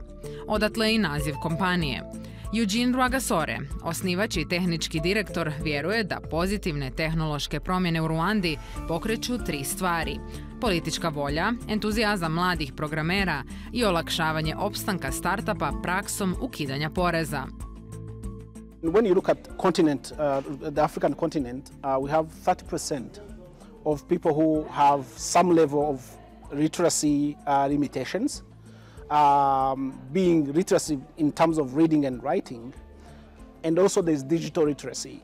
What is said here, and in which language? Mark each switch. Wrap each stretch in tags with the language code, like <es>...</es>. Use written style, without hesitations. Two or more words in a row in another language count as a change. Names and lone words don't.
<hr>Odatle i naziv kompanije. Eugene Rwagasore, osnivač i tehnički direktor, vjeruje da pozitivne tehnološke promjene u Ruandi pokreću 3 stvari: politička volja, entuzijazam mladih programera i olakšavanje opstanka startupa praksom ukidanja poreza.</hr> <en>When you look at the African continent, we have 30% of people who have some level of literacy limitations, being literacy in terms of reading and writing, and also there's digital literacy.</en>